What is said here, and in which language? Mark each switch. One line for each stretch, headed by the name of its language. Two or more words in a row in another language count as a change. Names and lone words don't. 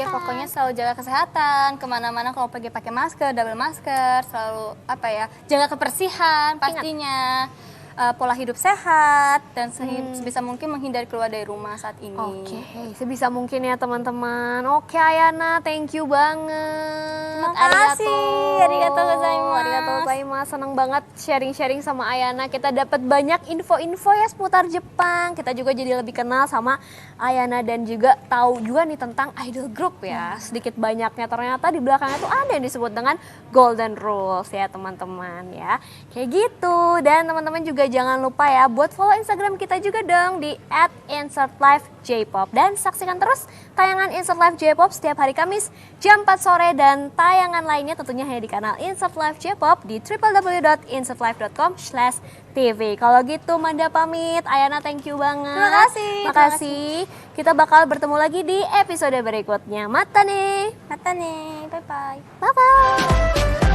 Indonesian: Ya pokoknya selalu jaga kesehatan, kemana-mana kalau pergi pakai masker, double masker, selalu jaga kebersihan pastinya. Pola hidup sehat dan sebisa mungkin menghindari keluar dari rumah saat ini. Oke, sebisa mungkin ya teman-teman. Oke Ayana,
English: thank you
Indonesian: banget. Terima kasih.
Japanese: Arigatou gozaimasu. Arigatou gozaimasu.
Indonesian: Senang banget sharing-sharing sama Ayana. Kita dapat banyak info-info ya seputar Jepang. Kita juga jadi lebih kenal sama Ayana dan juga tahu juga nih tentang idol group ya. Sedikit banyaknya ternyata di belakangnya tuh ada yang disebut dengan
English: golden rules
Indonesian: ya teman-teman ya. Kayak gitu. Dan teman-teman juga jangan lupa ya buat follow Instagram kita juga dong di @insertlifejpop dan saksikan terus tayangan Insert Live J-pop setiap hari Kamis jam 4 sore dan tayangan lainnya tentunya hanya di kanal Insert Live J-pop di www.insertlive.com/tv. Kalau gitu Manda pamit, Ayana
English: thank you
Indonesian: banget. Terima kasih. Makasih. Kita bakal bertemu lagi di episode berikutnya. Mata nih. Mata nih.
English: Bye bye. Bye bye.